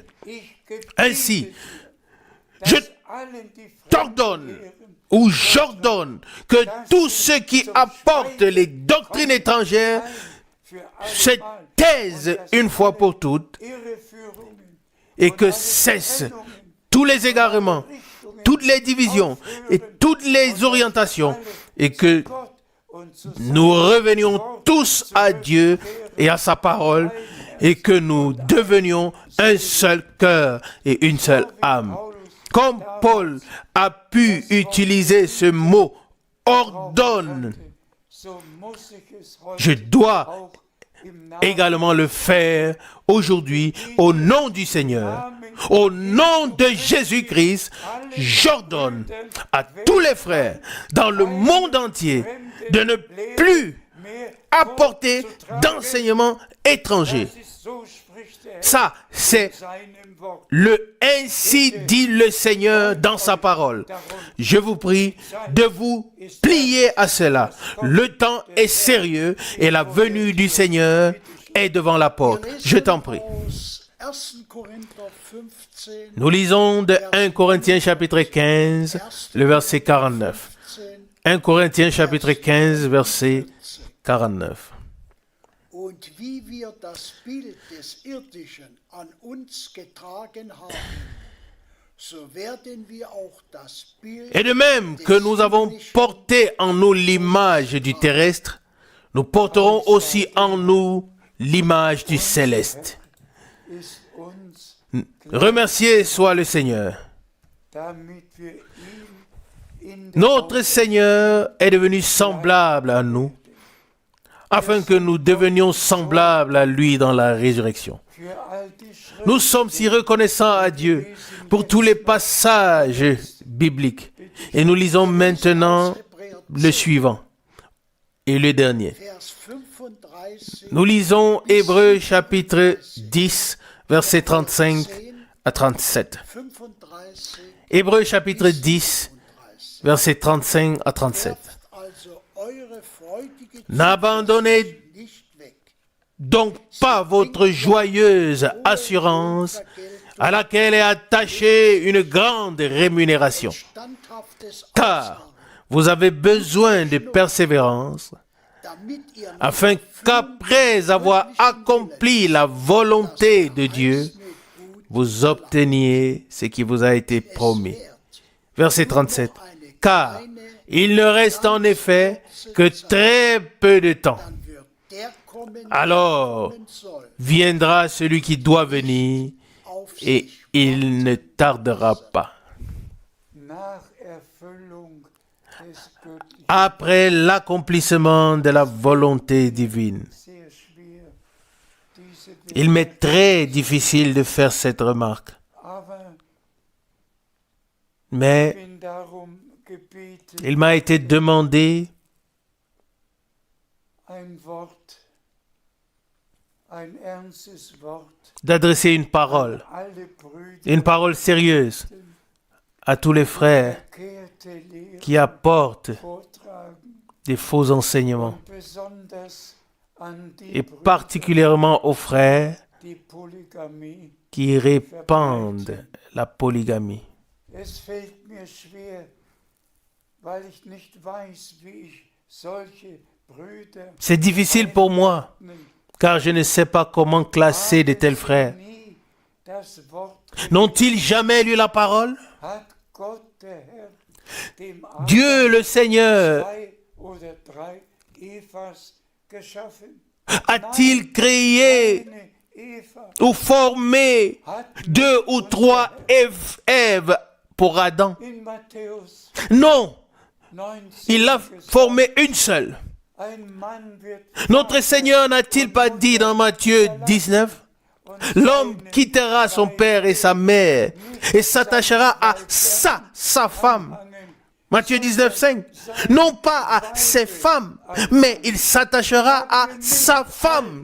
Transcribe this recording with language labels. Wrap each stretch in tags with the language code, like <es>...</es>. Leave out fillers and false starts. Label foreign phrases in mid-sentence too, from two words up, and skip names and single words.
<de>Ich gebiete</de> <fr>Ainsi, je</fr> <de>allen die</de> <fr>t'ordonne</fr> <de>Lehren</de> <fr>ou j'ordonne que tous ceux qui apportent les doctrines étrangères</fr> <de>für</de> <fr>se</fr> <de>allemal</de> <fr>taisent une fois pour toutes</fr> <de>Irreführungen</de> <fr>et que cessent tous les égarements, toutes les divisions et toutes les orientations et que</fr> <de>Gott und zu</de> <fr>nous revenions tous à Dieu et à sa parole et que nous devenions un seul cœur et une seule âme. Comme Paul a pu utiliser ce mot ordonne,</fr> <de>so muss ich es heute</de> <fr>je dois</fr> <de>auch im Namen</de> <fr>également le faire aujourd'hui au nom du Seigneur. Au nom de Jésus-Christ, j'ordonne à tous les frères dans le monde entier de ne plus</fr> <de>mehr</de> <fr>apporter d'enseignements étrangers.</fr> <de>Das ist</de> <fr>so spricht der Herr Ça, c'est</fr> <de>in seinem Wort.</de> <fr>le ainsi dit le Seigneur dans sa parole. Je vous prie de vous plier à cela. Le temps est sérieux et la venue du Seigneur est devant la porte. Je t'en prie.</fr> <de>Aus 1. Korinther 15,</de> <fr>Nous lisons de 1 Corinthiens chapitre 15, le verset 49. 1 Corinthiens chapitre 15, verset 49.</fr> <de>Und wie wir das Bild des Irdischen an uns getragen haben, so werden wir auch das Bild</de> <fr>Et de même que nous avons porté en nous l'image du terrestre, nous porterons aussi en nous l'image du céleste.</fr> <de>Ist uns,</de> <fr>Remercié soit le Seigneur.</fr> <de>damit wir ihm in der</de> <fr>Notre Seigneur est devenu semblable à nous, afin que nous devenions semblables à lui dans la résurrection.</fr> <de>für all die Schrift</de> <fr>Nous sommes si reconnaissants à Dieu pour tous les passages bibliques. Et nous lisons maintenant le suivant et le dernier. Vers 35 Nous lisons Hébreux chapitre 10, versets 35 à 37. 35, Hébreux chapitre 10, versets 35 à 37.</fr> <de>werft also eure freudige</de> <fr>N'abandonnez</fr> <de>Zuversicht nicht weg.</de> <fr>donc pas votre joyeuse assurance à laquelle est attachée une grande rémunération,</fr> <de>Standhaftes</de> <fr>car</fr> <de>Ausharren,</de> <fr>vous avez besoin de persévérance,</fr> <de>damit ihr</de> <fr>afin qu'après avoir accompli la volonté de Dieu, vous obteniez ce qui vous a été promis. Verset 37. Car il ne reste en effet que très peu de temps.</fr> <de>dann wird der kommen, der</de> <fr>Alors</fr> <de>kommen soll,</de> <fr>viendra celui qui doit venir</fr> <de>auf</de> <fr>et</fr> <de>sich</de> <fr>il ne tardera pas.</fr> <de>nach Erfüllung des göttlichen</de> <fr>Après l'accomplissement de la volonté divine.</fr> <de>sehr schwer, diese</de> <fr>Il m'est très difficile de faire cette remarque.</fr> <de>aber</de> <fr>Mais</fr> <de>bin darum gebeten,</de> <fr>il m'a été demandé</fr> <de>ein Wort, ein ernstes Wort,</de> <fr>d'adresser une parole sérieuse à tous les frères</fr> <de>verkehrte Lehre</de> <fr>qui apportent</fr> <de>vortragen</de> <fr>des faux enseignements,</fr> <de>und besonders an die</de> <fr>et</fr> <de>Brüder,</de> <fr>particulièrement aux frères</fr> <de>die Polygamie.</de> <fr>qui répandent la polygamie.</fr> <de>Es fällt mir schwer, weil ich nicht weiß, wie ich solche Brüder</de> <fr>C'est difficile pour moi, car je ne sais pas comment classer de tels frères.</fr> <de>nie das Wort</de> <fr>N'ont-ils jamais lu la parole?</fr> <de>hat Gott der Herr dem</de> <fr>Dieu le Seigneur</fr> <de>zwei oder drei Evas geschaffen.</de> <fr>a-t-il créé</fr> <de>Eine Eva</de> <fr>ou formé</fr> <de>hat</de> <fr>2 ou 3 Èves pour Adam?</fr> <de>in Matthäus</de> <fr>Non,</fr> <de>19</de> <fr>il a</fr> <de>gesagt,</de> <fr>formé une seule.</fr> <de>ein Mann wird</de> <fr>Notre Seigneur n'a-t-il pas dit dans Matthieu 19, l'homme quittera son père et sa mère et s'attachera à sa femme. Matthieu 19, 5. Non pas à ses femmes, mais il s'attachera à sa femme.</fr>